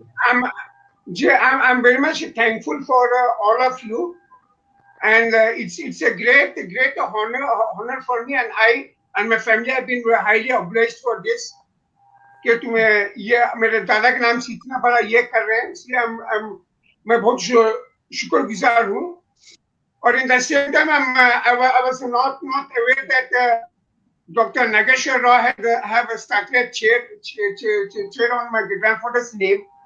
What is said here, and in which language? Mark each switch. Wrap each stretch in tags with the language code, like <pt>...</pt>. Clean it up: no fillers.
<en>I'm very much thankful for all of you and it's a great honor for me, and I and my family have been highly obliged for this.</en> <ur>کہ تمہیں یہ میرے دادا کے نام سے اتنا بڑا یہ کر رہے ہیں, اس لیے میں بہت شکر گزار ہوں.</ur> <en>اور in the same time I was not aware that Dr. Nageshwar Rao have started a chair on my grandfather's name.</en>